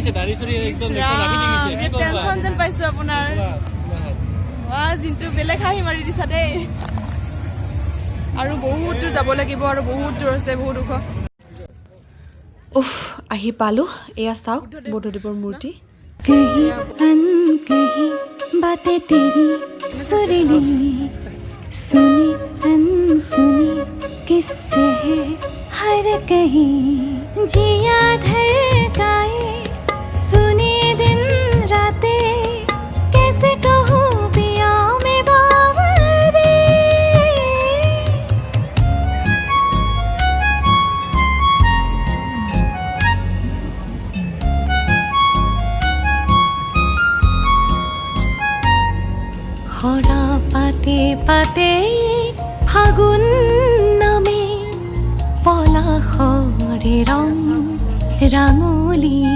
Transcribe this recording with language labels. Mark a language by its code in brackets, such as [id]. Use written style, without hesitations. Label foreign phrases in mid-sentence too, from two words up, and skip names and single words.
[as] টেনশ্যন যেন পাইছোঁ আপোনাৰ জিমটো বেলেগ হাঁহি মাৰি দিছা দেই আৰু বহুত দূৰ যাব লাগিব আৰু বহুত দূৰ আছে বহুত ওখ উফ আহি পালো এয়া চাওক বৌদ্ধদেৱৰ মূৰ্তি [hi] कहीं अनकहीं बातें तेरी सुरीली सुनी अनसुनी किस्से है हर कहीं जिया धड़काए सुनी दिन रातें कैसे कहूँ पिया में बावरे [bn] খরা পাতে পাতে ফাগুন নামে পলাশৰে ৰং ৰাঙলী